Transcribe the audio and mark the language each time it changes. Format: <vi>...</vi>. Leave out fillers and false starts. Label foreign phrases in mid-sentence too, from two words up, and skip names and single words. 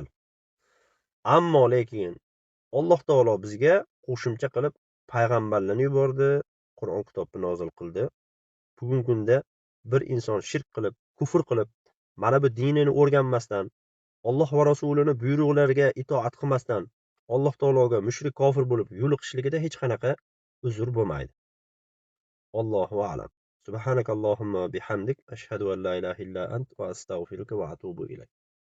<uz>Ammo lekin Alloh taolo bizga qo'shimcha qilib payg'ambarlarni yubordi, Qur'on kitobini nozil qildi. Bugungi kunda bir inson shirk qilib, kufr qilib, mana bu dinini o'rganmasdan, Alloh va rasulining buyruqlariga itoat qilmasdan, Alloh taologa mushrik kofir bo'lib yo'liqishligida hech qanaqa uzr bo'lmaydi.</uz> <ar>الله أعلم. سبحانك اللهم وبحمدك أشهد أن لا إله إلا أنت وأستغفرك وأتوب إليك.</ar>